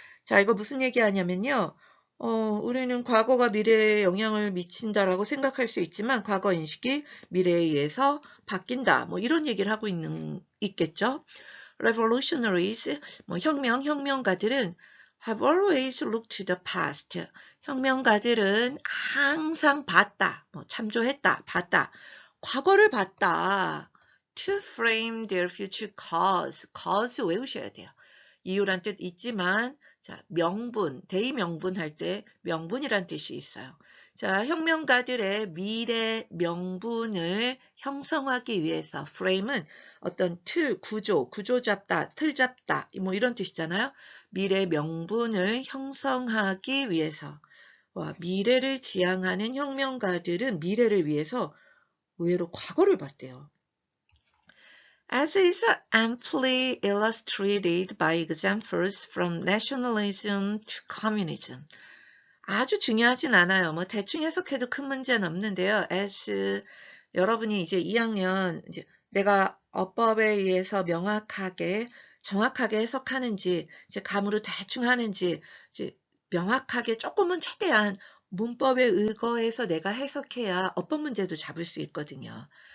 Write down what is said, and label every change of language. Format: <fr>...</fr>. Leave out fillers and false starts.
<ko>자, 이거 무슨 얘기하냐면요. 우리는 과거가 미래에 영향을 미친다라고 생각할 수 있지만 과거 인식이 미래에 의해서 바뀐다. 뭐 이런 얘기를 하고 있겠죠.</ko> <en>Revolutionaries,</en> <ko>혁명가들은</ko> <en>have always looked to the past.</en> <ko>혁명가들은 항상 봤다. 참조했다. 봤다. 과거를 봤다.</ko> <en>To frame their future cause.</en> <ko>cause 외우셔야 돼요. 이유란 뜻 있지만 자, 명분, 대의명분 할 때 명분이란 뜻이 있어요. 자, 혁명가들의 미래 명분을 형성하기 위해서 frame은 어떤 틀, 구조 잡다, 틀 잡다 뭐 이런 뜻이잖아요. 미래 명분을 형성하기 위해서 미래를 지향하는 혁명가들은 미래를 위해서 의외로 과거를 봤대요.</ko> <en>As is amply illustrated by examples from nationalism to communism.</en> <ko>아주 중요하진 않아요. 대충 해석해도 큰 문제는 없는데요. as 여러분이 이제 2학년 이제 내가 어법에 의해서 명확하게 정확하게 해석하는지 이제 감으로 대충 하는지 이제 명확하게 조금은 최대한 문법에 의거해서 내가 해석해야 어법 문제도 잡을 수 있거든요.</ko>